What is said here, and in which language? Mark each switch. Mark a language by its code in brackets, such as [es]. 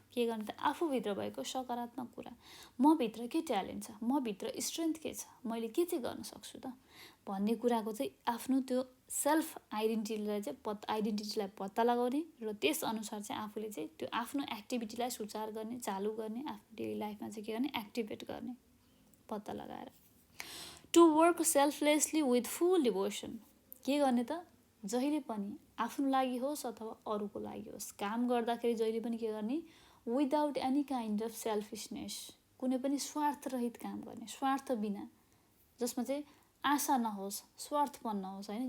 [ne] के गर्ने त, आफूभित्र भएको सकारात्मक कुरा, मभित्र के ट्यालेन्ट छ, मभित्र स्ट्रेन्थ के छ, मैले के चाहिँ गर्न सक्छु त भन्ने कुराको चाहिँ आफ्नो त्यो सेल्फ आइडेन्टिटीलाई पत्ता लगाउने र त्यसअनुसार चाहिँ आफूले चाहिँ त्यो आफ्नो एक्टिभिटीलाई सुचार गर्ने, चालु गर्ने, आफ्नो डेली लाइफमा चाहिँ के गर्ने, एक्टिभेट गर्ने पत्ता लगाएर। [en] To work selflessly with full devotion. [ne] के गर्ने त, जहिले पनि आफ्नो लागि होस् अथवा अरूको लागि होस्, काम गर्दाखेरि जहिले पनि के गर्ने, [en] without any kind of selfishness, [ne] कुनै पनि स्वार्थरहित काम गर्ने, स्वार्थ बिना, जसमा चाहिँ आशा नहोस्, स्वार्थपन नहोस् होइन।